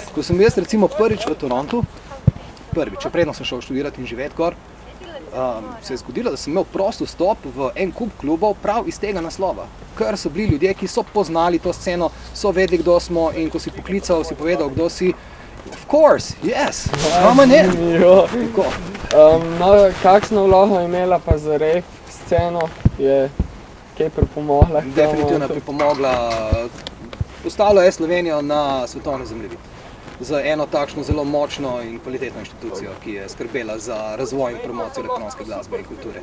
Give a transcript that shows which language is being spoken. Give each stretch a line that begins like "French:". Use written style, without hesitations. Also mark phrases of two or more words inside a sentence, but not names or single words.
Slovenian: Ko sem jaz recimo prvič v Torontu, predno sem šel študirati in živeti gor, se je zgodilo, da sem imel prost vstop v en kup klubov prav iz tega naslova. Ker so bili ljudje, ki so poznali to sceno, so vedeli, kdo smo in ko si poklical, si povedal, kdo si,
English: course, yes, come on in.
Slovenian: Jo. Tako. No, kakšno vlogo je imela pa za rave sceno? Je kaj pripomogla? k temu? Definitivno je pripomogla. Postavila je Slovenijo na svetovni zemljevid. Z eno takšno zelo močno in kvalitetno inštitucijo, ki je skrbela za razvoj in promocijo elektronske glasbe in kulture.